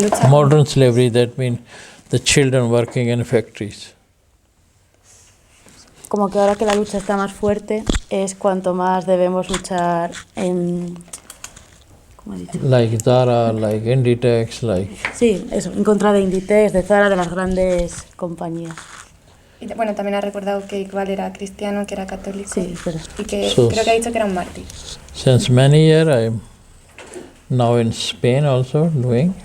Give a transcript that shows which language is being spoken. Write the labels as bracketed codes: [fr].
[en] Modern slavery, that means the children working in factories. [es] Como que ahora que la lucha está más fuerte, es cuanto más debemos luchar en... ¿Cómo he dicho? [en] Like Zara, like Inditex, like... [es] Sí, eso, en contra de Inditex, de Zara, de las grandes compañías. Y bueno, también ha recordado que Iqbal era cristiano, que era católico. Sí, pero... Y que creo que ha dicho que era un mártir. [en] Since many years I'm now in Spain also doing.